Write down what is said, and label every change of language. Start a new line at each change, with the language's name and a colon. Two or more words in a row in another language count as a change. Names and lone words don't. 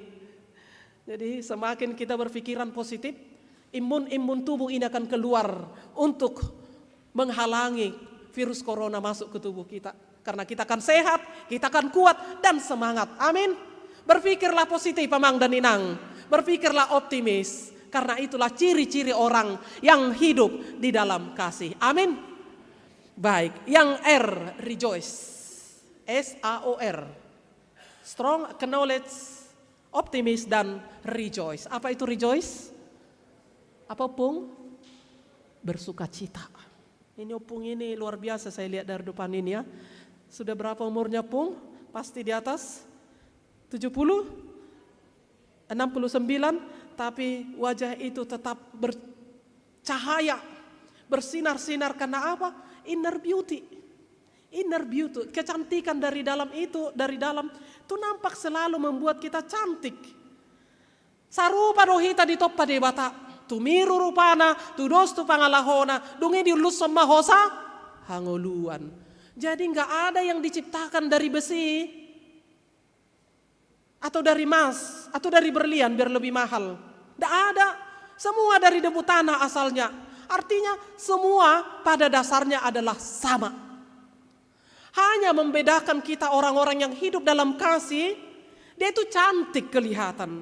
Indonesian: Jadi semakin kita berpikiran positif, imun tubuh ini akan keluar untuk menghalangi virus corona masuk ke tubuh kita. Karena kita akan sehat, kita akan kuat dan semangat. Amin. Berpikirlah positif Pamang dan Inang. Berpikirlah optimis. Karena itulah ciri-ciri orang yang hidup di dalam kasih. Amin. Baik, yang R, rejoice.
English: S-A-O-R. Strong, acknowledge,
Indonesian: optimis, dan rejoice. Apa itu rejoice? Apa Pung? Bersuka cita. Ini Opung ini luar biasa saya lihat dari depan ini ya. Sudah berapa umurnya Pung? Pasti di atas 70? 69? Tapi wajah itu tetap bercahaya, bersinar-sinar karena apa?
English: Inner beauty. Inner beauty,
Indonesian: kecantikan dari dalam itu nampak selalu membuat kita cantik.
Batak Toba: Sarupa dohita di toppa de bata, tumiru rupana, tudos tu pangalahona, dungi diulus sama hosa, hangoluan.
Indonesian: Jadi nggak ada yang diciptakan dari besi, atau dari emas, atau dari berlian biar lebih mahal. Tidak ada, semua dari debu tanah asalnya. Artinya semua pada dasarnya adalah sama. Hanya membedakan kita orang-orang yang hidup dalam kasih, dia itu cantik kelihatan.